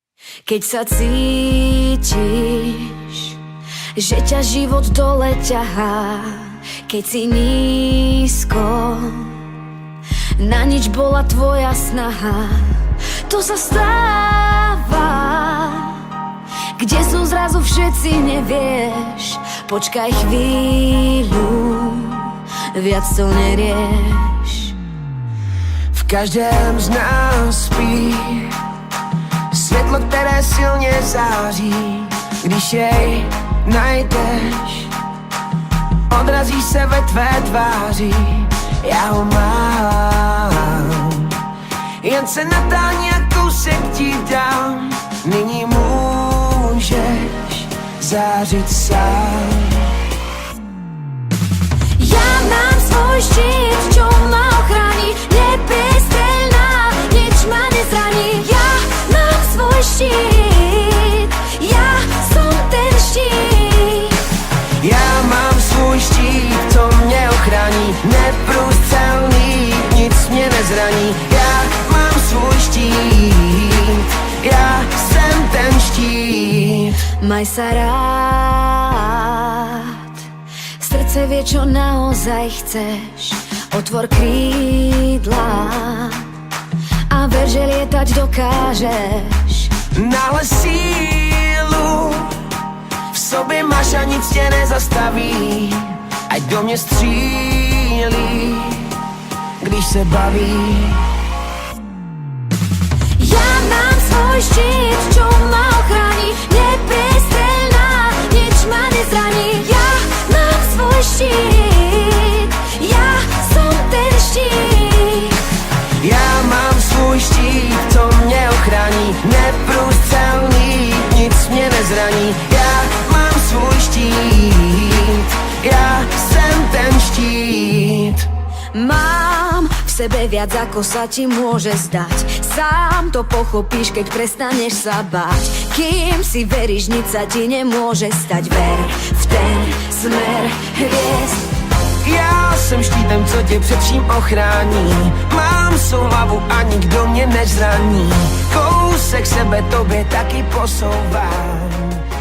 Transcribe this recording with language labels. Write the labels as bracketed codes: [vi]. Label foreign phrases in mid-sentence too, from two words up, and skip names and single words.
[sk] Keď sa cítiš, že ťa život dole ťahá, keď si nízko, na nič bola tvoja snaha. To sa stáva, kde sú zrazu všetci, nevieš. Počkaj chvíľu, viac to nerieš. [cs] V každém z nás spí světlo, které silně září. Když jej najdeš, odrazí se ve tvé tváři. Já ho mám, jen se natáhni a kousek ti dám. Nyní můžeš zářit sám. [sk] Ja mám svoj štít, čo ma ochráni. Neprestrelná, nič ma nezraní. Ja mám svoj štít, ja som ten štít. [cs] Já mám svůj štít, to mě ochrání. Neprůstřelný, nic mě nezraní. Já mám svůj štít, já jsem ten štít. [sk] Maj sa rád, srdce vie, čo naozaj chceš. Otvor krídla a ver, že lietať dokážeš. [cs] Náhle sílu v sobě máš a nic tě nezastaví. Ať do mě střílí, když se baví. [sk] Ja mám svoj štít, čo ma ochráni. Neprestrelná, nič ma nezraní. Ja mám svoj štít, ja som ten štít. [cs] Já mám svůj štít, to mě ochrání. Neprůstřelný, nic mě nezraní. Já mám svůj štít, já jsem ten štít. [sk] Mám v sebe viac, ako sa ti môže zdať. Sám to pochopíš, keď prestaneš sa báť. Kým si veríš, nič sa ti nemôže stať. Ver v ten smer hviezd. [cs] Já jsem štítem, co tě před vším ochrání. Mám svou hlavu a nikdo mě nezraní. Kousek sebe tobě taky posouvám.